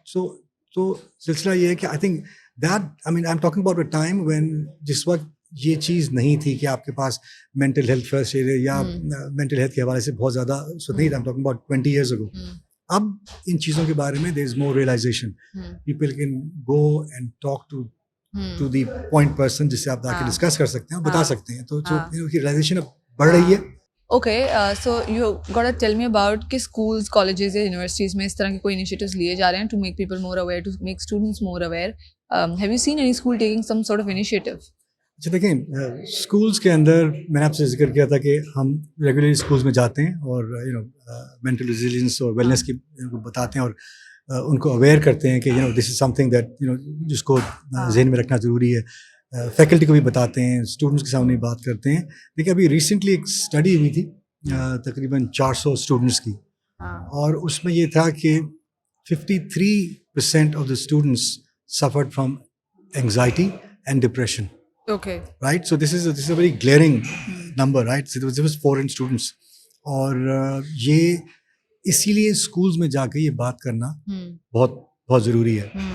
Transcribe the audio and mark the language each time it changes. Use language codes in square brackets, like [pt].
[en] So [ur] silsila ye hai ki [en] I think that, I'm talking about a time when [ur] جس وقت یہ چیز نہیں تھی کہ آپ کے پاس مینٹل ہیلتھ فرسٹ ایڈ یا مینٹل ہیلتھ کے حوالے سے بہت زیادہ نہیں تھا. [en] I'm talking about 20 years ago. [ur] اب ان چیزوں کے بارے میں [en] there is more realization. People can go and talk to the point person [ur] جس سے آپ جا کے ڈسکس کر سکتے ہیں اور بتا سکتے ہیں. تو ریئلائزیشن اب بڑھ رہی ہے. [en] Okay, so you gotta tell me about کہ schools, colleges یا universities میں [ur] اس طرح کے کوئی [en] initiatives [ur] لیے جا رہے ہیں [en] to make people more aware, to make students more aware. Have you seen any school taking some sort of initiative? [ur] اچھا دیکھیں, اسکولس کے اندر میں نے آپ سے ذکر کیا تھا کہ ہم ریگولرلی اسکولس میں جاتے ہیں اور مینٹل ریزیلینس اور ویلنس کی بتاتے ہیں اور ان کو اویئر کرتے ہیں کہ [en] this is something that [ur] جس کو ذہن میں رکھنا ضروری ہے. فیکلٹی کو بھی بتاتے ہیں, اسٹوڈنٹس کے سامنے بات کرتے ہیں. دیکھیں ابھی ریسنٹلی ایک اسٹڈی ہوئی تھی تقریباً 400 اسٹوڈنٹس کی, اور اس میں یہ تھا کہ [en] 53% of the students suffered from anxiety and depression. Okay. Right? So this is a very glaring number, right? So there was 400 students. [ur] اور یہ اسی لیے اسکولس میں جا کے یہ بات کرنا بہت بہت ضروری ہے.